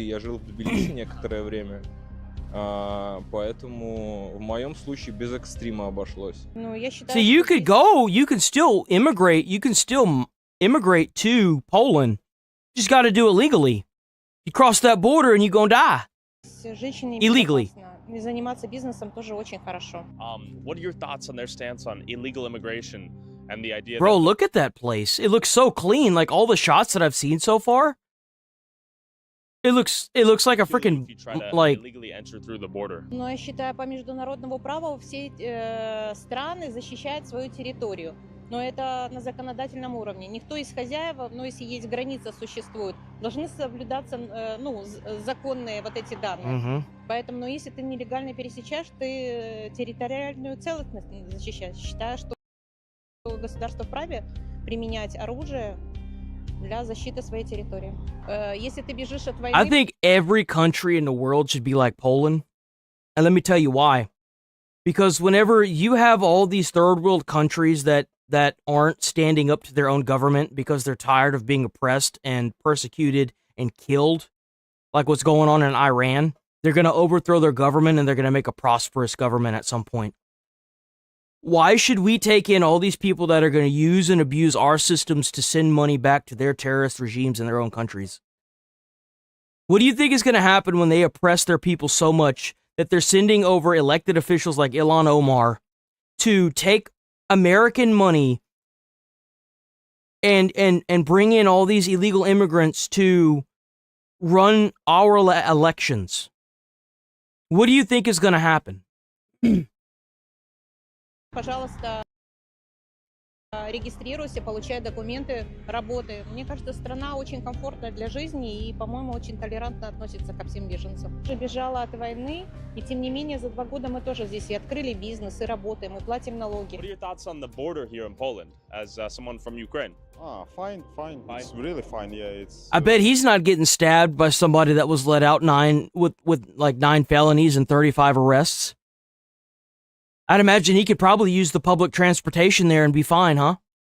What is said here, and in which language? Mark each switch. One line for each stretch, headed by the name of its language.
Russian: Я жил в Тбилиси некоторое время. Поэтому в моем случае без экстрима обошлось.
English: So you can still immigrate to Poland. You just got to do it legally. You cross that border and you're gonna die. Illegally.
Russian: Заниматься бизнесом тоже очень хорошо.
English: What are your thoughts on their stance on illegal immigration and the idea? Bro, look at that place. It looks so clean. Like all the shots that I've seen so far. It looks like a freaking like. Illegally enter through the border.
Russian: Но я считаю, по международному праву все страны защищают свою территорию. Но это на законодательном уровне. Никто из хозяев, но если есть граница существует, должны соблюдаться законные вот эти данные. Поэтому, если ты нелегально пересечаешь, ты территориальную целостность защищаешь. Считаю, что государство вправе применять оружие для защиты своей территории. Если ты бежишь от войны...
English: I think every country in the world should be like Poland. And let me tell you why. Because whenever you have all these third world countries that aren't standing up to their own government because they're tired of being oppressed and persecuted and killed, like what's going on in Iran, they're going to overthrow their government and they're going to make a prosperous government at some point. Why should we take in all these people that are going to use and abuse our systems to send money back to their terrorist regimes in their own countries? What do you think is going to happen when they oppress their people so much that they're sending over elected officials like Ilhan Omar to take American money and bring in all these illegal immigrants to run our elections? What do you think is going to happen?
Russian: Пожалуйста, регистрируйся, получай документы, работай. Мне кажется, страна очень комфортная для жизни и, по-моему, очень толерантно относится ко всем беженцам. Я бежала от войны, и тем не менее за 2 года мы тоже здесь и открыли бизнес, и работаем, и платим налоги.
English: What are your thoughts on the border here in Poland as someone from Ukraine? Fine. It's really fine. Yeah, it's. I bet he's not getting stabbed by somebody that was let out with like 9 felonies and 35 arrests. I'd imagine he could probably use the public transportation there and be fine, huh?